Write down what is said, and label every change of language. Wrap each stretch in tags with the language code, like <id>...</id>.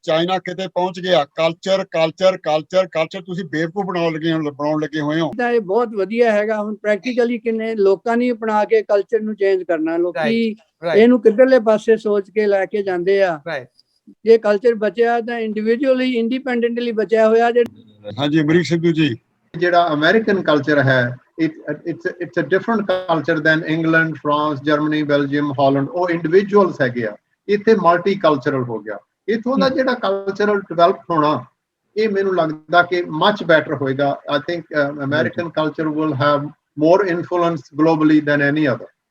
<pa>China ਕਿਤੇ ਪਹੁੰਚ ਗਿਆ, ਕਲਚਰ ਕਲਚਰ ਕਲਚਰ ਕਲਚਰ, ਤੁਸੀਂ ਬੇਵਕੂਫ ਬਣਾਉਣ ਲੱਗੇ ਹੋਏ ਹੋ। ਤਾਂ ਇਹ ਬਹੁਤ ਵਧੀਆ ਹੈਗਾ। ਹੁਣ ਪ੍ਰੈਕਟੀਕਲੀ ਕਿੰਨੇ ਲੋਕਾਂ ਨੇ ਅਪਣਾ ਕੇ ਕਲਚਰ ਨੂੰ ਚੇਂਜ ਕਰਨਾ, ਲੋਕੀ ਇਹਨੂੰ ਕਿੱਧਰਲੇ ਪਾਸੇ ਸੋਚ ਕੇ ਲੈ ਕੇ ਜਾਂਦੇ ਆ। ਜੇ ਕਲਚਰ ਬਚਿਆ ਤਾਂ ਇੰਡੀਵਿਜੂਅਲੀ ਇੰਡੀਪੈਂਡੈਂਟਲੀ ਬਚਿਆ ਹੋਇਆ। ਹਾਂਜੀ ਅਮਰੀਕ ਸਿੱਧੂ ਜੀ, ਜਿਹੜਾ ਅਮਰੀਕਨ ਕਲਚਰ ਹੈ,</pa> <en>it's a different culture than England, France, Germany, Belgium, Holland।</en> <pa>ਉਹ ਇੰਡੀਵਿਜੂਅਲਸ ਹੈਗੇ ਆ। ਇੱਥੇ ਮਲਟੀ ਕਲਚਰਲ ਹੋ ਗਿਆ। ਇੱਥੋਂ ਦਾ ਜਿਹੜਾ ਕਲਚਰਲ ਡਿਵੈਲਪ ਹੋਣਾ, ਇਹ ਮੈਨੂੰ ਲੱਗਦਾ ਕਿ</pa> <en>much better</en> <pa>ਹੋਏਗਾ।</pa> <en>I think American culture will have more influence globally than any other।</en>